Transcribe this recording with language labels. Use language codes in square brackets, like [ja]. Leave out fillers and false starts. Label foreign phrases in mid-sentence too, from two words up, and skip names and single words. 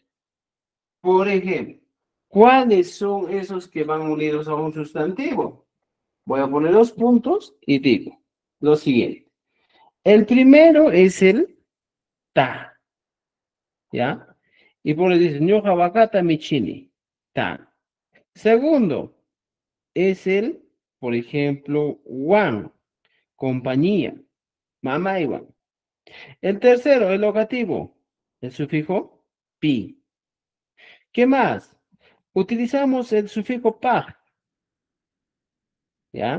[es] Por ejemplo, ¿cuáles son esos que van unidos a un sustantivo? Voy a poner los puntos y digo lo siguiente. El primero es el ta, ¿ya? Y por ahí dice, [qu] ñoja wakata michini, ta. [es] Segundo es el, por ejemplo, wan, compañía, mamá y wan. El tercero, el locativo, el sufijo pi. ¿Qué más? Utilizamos el sufijo pa, ¿ya?